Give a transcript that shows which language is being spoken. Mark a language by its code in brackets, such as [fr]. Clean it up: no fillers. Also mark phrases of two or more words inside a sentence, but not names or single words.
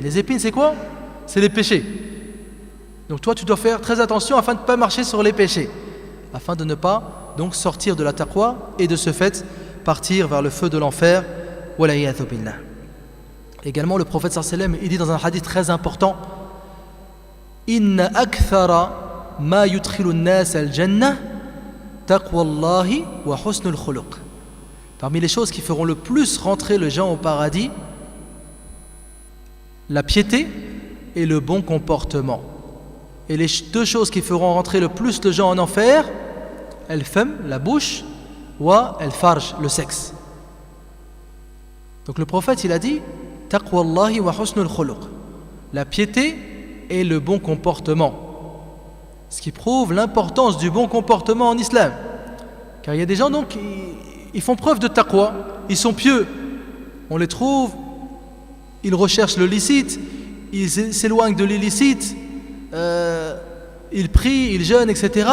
[fr] Les épines, c'est quoi? C'est les péchés. Donc toi, tu dois faire très attention afin de ne pas marcher sur les péchés, afin de ne pas donc sortir de la taqwa et de ce fait partir vers le feu de l'enfer. [ar] والعياذ بالله. [fr] Également, le prophète [ar] صلى الله عليه وسلم, [fr] il dit dans un hadith très important, [ar] إن أكثر ما يدخل الناس الجنة تقوى الله وحسن الخلق. [fr] Parmi les choses qui feront le plus rentrer les gens au paradis, la piété et le bon comportement. Et les deux choses qui feront rentrer le plus les gens en enfer, al-fam, la bouche, [ar] والفرج, [fr] le sexe. Donc le prophète, il a dit [ar] تقوى الله وحسن الخلق, [fr] la piété et le bon comportement. Ce qui prouve l'importance du bon comportement en islam. Car il y a des gens donc, ils font preuve de taqwa, ils sont pieux. On les trouve, ils recherchent le licite, ils s'éloignent de l'illicite, ils prient, ils jeûnent, etc.